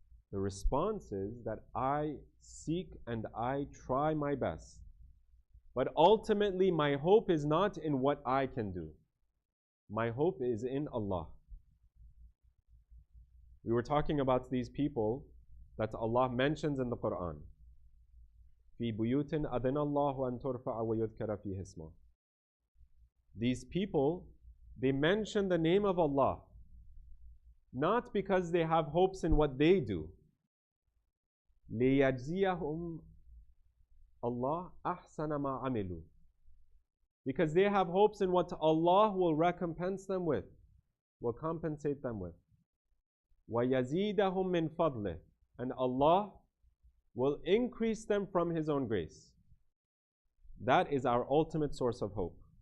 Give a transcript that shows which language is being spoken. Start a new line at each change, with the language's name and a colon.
English: The response is that I seek and I try my best. But ultimately, my hope is not in what I can do. My hope is in Allah. We were talking about these people that Allah mentions in the Quran.
Arabic: في بيوت أذن الله أن ترفع ويذكر فيه اسمه.
English: These people, they mention the name of Allah, not because they have hopes in what they do.
Arabic: ليجزيهم Allah أحسن ما عملوا.
English: Because they have hopes in what Allah will recompense them with, will compensate them with.
Arabic: وَيَزِيدَهُم مِّن فَضْلِهِ.
English: And Allah will increase them from His own grace. That is our ultimate source of hope.